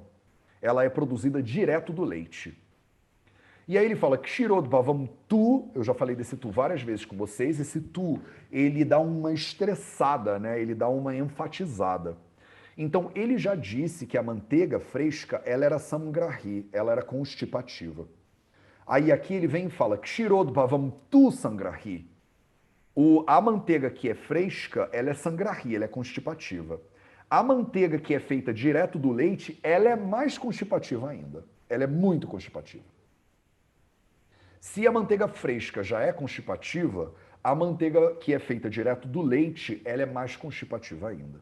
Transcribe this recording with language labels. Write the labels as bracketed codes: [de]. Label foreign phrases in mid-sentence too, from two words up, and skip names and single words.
[pt] Ela é produzida direto do leite. E aí ele fala [sa] क्षीरोद्भवं तु, [pt] eu já falei desse tu várias vezes com vocês, esse tu, ele dá uma estressada, né? Ele dá uma enfatizada. Então ele já disse que a manteiga fresca, ela era samgrahi, ela era constipativa. Aí aqui ele vem e fala [sa] क्षीरोद्भवं तु सङ्ग्रहि. [pt] A manteiga que é fresca, ela é sangrahi, ela é constipativa. A manteiga que é feita direto do leite, ela é mais constipativa ainda. Ela é muito constipativa. Se a manteiga fresca já é constipativa, a manteiga que é feita direto do leite, ela é mais constipativa ainda.